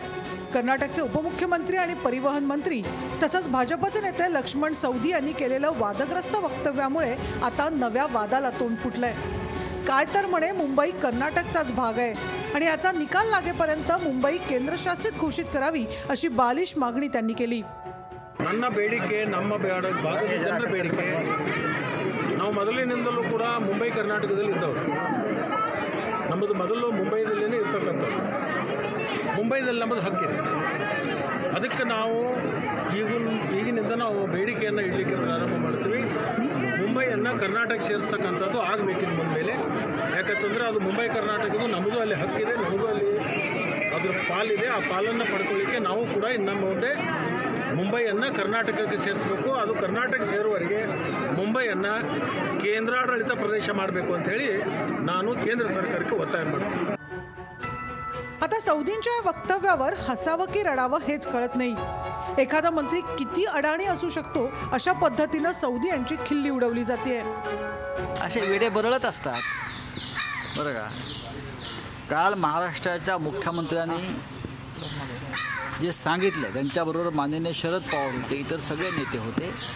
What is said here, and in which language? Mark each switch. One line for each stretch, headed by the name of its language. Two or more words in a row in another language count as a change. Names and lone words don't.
Marathi: कर्नाटकचे उपमुख्यमंत्री आणि परिवहन मंत्री तसंच भाजपचे नेते लक्ष्मण सवदी यांनी केलेलं वादग्रस्त वक्तव्यामुळे आता नव्या वादाला तोंड फुटलंय. काय तर म्हणे मुंबई कर्नाटकचाच भाग आहे आणि याचा निकाल लागेपर्यंत मुंबई केंद्रशासित घोषित करावी अशी बालिश मागणी त्यांनी केली.
Kannada: ನನ್ನ ಬೇಡಿಕೆ ನಮ್ಮ ಭಾಗದ ಜನರ ಬೇಡಿಕೆ. ನಾವು ಮೊದಲಿನಿಂದಲೂ ಕೂಡ ಮುಂಬೈ ಕರ್ನಾಟಕದಲ್ಲಿ ಇದ್ದವರು. ನಮ್ಮದು ಮೊದಲು ಮುಂಬೈದಲ್ಲೇ ಇರ್ತಕ್ಕಂಥದ್ದು. ಮುಂಬೈದಲ್ಲಿ ನಮ್ಮದು ಹಕ್ಕಿದೆ. ಅದಕ್ಕೆ ನಾವು ಈಗಿನಿಂದ ನಾವು ಬೇಡಿಕೆಯನ್ನು ಇಡಲಿಕ್ಕೆ ಪ್ರಾರಂಭ ಮಾಡ್ತೀವಿ. ಮುಂಬೈಯನ್ನು ಕರ್ನಾಟಕ ಸೇರಿಸ್ತಕ್ಕಂಥದ್ದು ಆಗಬೇಕಿನ ಮುಂದಮೇಲೆ. ಯಾಕಂತಂದರೆ ಅದು ಮುಂಬೈ ಕರ್ನಾಟಕದ್ದು ನಮ್ಮದು ಅಲ್ಲಿ ಹಕ್ಕಿದೆ, ನಮ್ಮದು ಅಲ್ಲಿ ಅದರ ಪಾಲಿದೆ. ಆ ಪಾಲನ್ನು ಪಡ್ಕೊಳ್ಳಿಕ್ಕೆ ನಾವು ಕೂಡ ಇನ್ನು ಮುಂದೆ ಮುಂಬೈಯನ್ನು ಕರ್ನಾಟಕಕ್ಕೆ ಸೇರಿಸಬೇಕು. ಅದು ಕರ್ನಾಟಕ ಸೇರುವವರೆಗೆ ಮುಂಬೈಯನ್ನು ಕೇಂದ್ರಾಡಳಿತ ಪ್ರದೇಶ ಮಾಡಬೇಕು ಅಂತ ಹೇಳಿ ನಾನು ಕೇಂದ್ರ ಸರ್ಕಾರಕ್ಕೆ ಒತ್ತಾಯ ಮಾಡ್ತೀನಿ.
Marathi: आता सवदींच्या वक्तव्यावर हसावं की रडावं हेच कळत नाही. एखादा मंत्री किती अडाणी असू शकतो अशा पद्धतीनं सवदी यांची खिल्ली उडवली जाते. असे वेडे बरळत असतात बरं का. काल महाराष्ट्राच्या मुख्यमंत्र्यांनी जे सांगितलं त्यांच्याबरोबर माननीय शरद पवार होते, इतर सगळे नेते होते.